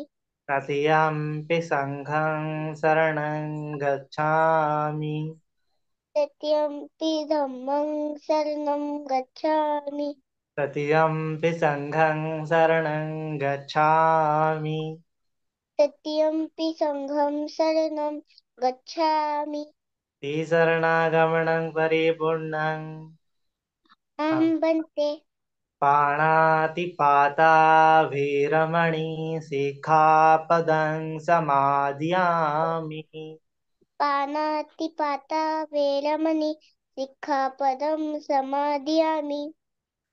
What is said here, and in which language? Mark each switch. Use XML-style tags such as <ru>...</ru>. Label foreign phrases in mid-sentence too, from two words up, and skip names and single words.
<pi>तृतीयंपि संघं शरणं गच्छामि। तृतीयंपि धम्मं शरणं गच्छामि। तृतीयंपि संघं शरणं गच्छामि। तृतीयंपि संघं शरणं गच्छामि। शरणागमनं परिपूर्णं अहं भन्ते पाणातिपाता वीरमणि सिक्खापदं समादयामि। पानातिपाता वेरमणि सिक्खापदं समादयामि।</pi>